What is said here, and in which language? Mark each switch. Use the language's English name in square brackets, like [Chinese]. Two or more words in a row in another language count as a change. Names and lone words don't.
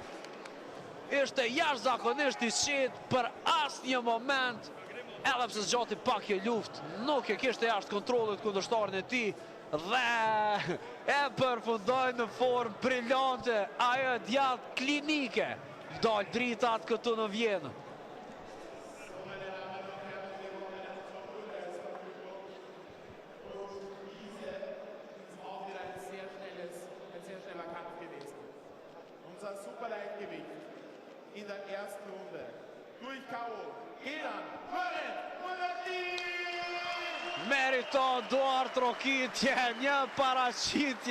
[Albanian] Ishte jashtëzakonisht i qetë për asnjë moment, edhe pse zgjati pak kjo luftë, nuk e kishte jashtë kontrollit kundërshtarin e tij. Dhe e përfundoi në formë brillante, ajo djathtë klinike. Dal dritat këtu në Vjenë. [German] Unser Superleichtgewicht in der ersten Runde durch K.O. Loren Murati! [Albanian] Meriton Duart Rokitje, një paraqitje